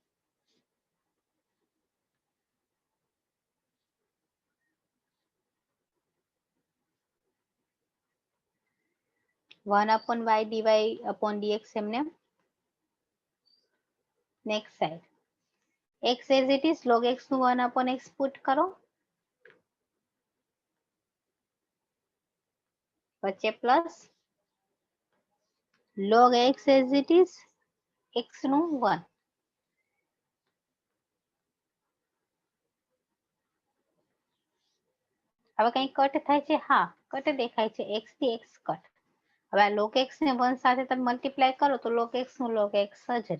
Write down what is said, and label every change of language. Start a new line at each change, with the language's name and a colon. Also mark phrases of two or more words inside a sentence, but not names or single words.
Gujarati: 1/y dy/dx એમને.
English: next side
Gujarati: x
English: as it is,
Gujarati: log x નું 1/x પુટ કરો, વચ્ચે પ્લસ log x
English: as it is,
Gujarati: x નું 1. હવે કઈ કટ થાય છે? હા, કટ દેખાય છે. x થી x કટ. હવે log x ને 1 સાથે તમે મલ્ટીપ્લાય કરો તો log x નું log x જ રહે.